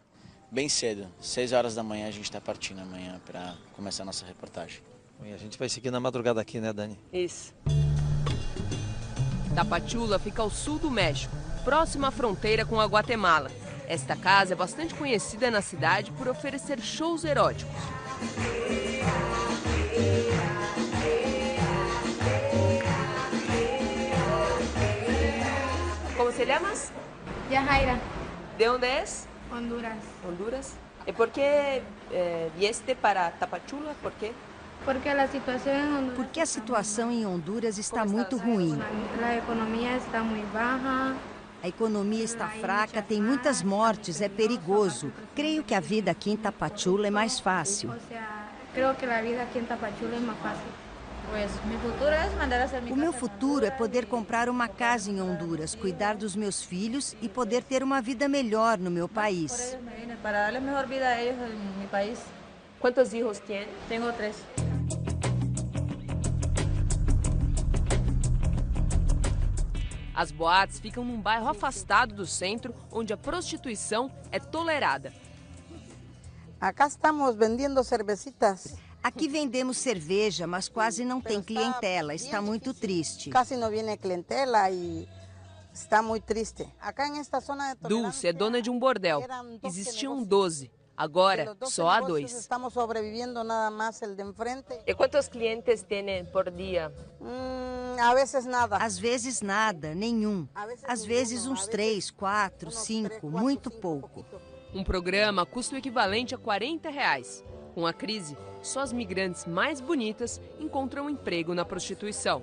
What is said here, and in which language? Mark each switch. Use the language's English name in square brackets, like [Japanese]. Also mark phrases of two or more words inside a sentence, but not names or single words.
[Portuguese] Bem cedo, 6 horas da manhã a gente está partindo amanhã para começar a nossa reportagem. E a gente vai seguir na madrugada aqui, né, Dani? Isso. Tapachula fica ao sul do México, próximo à fronteira com a Guatemala. Esta casa é bastante conhecida na cidade por oferecer shows eróticos. [Spanish] ¿Cómo se llamas? Yajaira, ¿De dónde es? Honduras. Honduras. ¿Y por qué vieste para Tapachula? ¿Por qué? [Portuguese] Porque a situação em Honduras. Porque a situação em Honduras está muito ruim. A economia está muito baixa. A economia está fraca, tem muitas mortes, é perigoso. Creio que a vida aqui em Tapachula é mais fácil. Creio que a vida aqui em Tapachula é mais fácil. O meu futuro é poder comprar uma casa em Honduras, cuidar dos meus filhos e poder ter uma vida melhor no meu país. Para darles melhor vida a eles em meu país. [Spanish] ¿Cuántos hijos tiene? [Portuguese] Tenho 3. As boates ficam num bairro afastado do centro, onde a prostituição é tolerada. [Spanish] Acá estamos vendendo cervecitas. [Portuguese] Aqui vendemos cerveja, mas quase não tem clientela. Está muito triste. Quase não vem clientela e está muito triste. Acá nesta zona de Dulce é dona de um bordel. Existiam 12. Agora, só há 2. Estamos sobrevivendo nada mais el de enfrente. E quantos clientes tem por dia? A vezes nada. Às vezes nada, nenhum. Às vezes uns 3, 4, 5, muito pouco. Um programa custa o equivalente a R$40. Com a crise, só as migrantes mais bonitas encontram emprego na prostituição.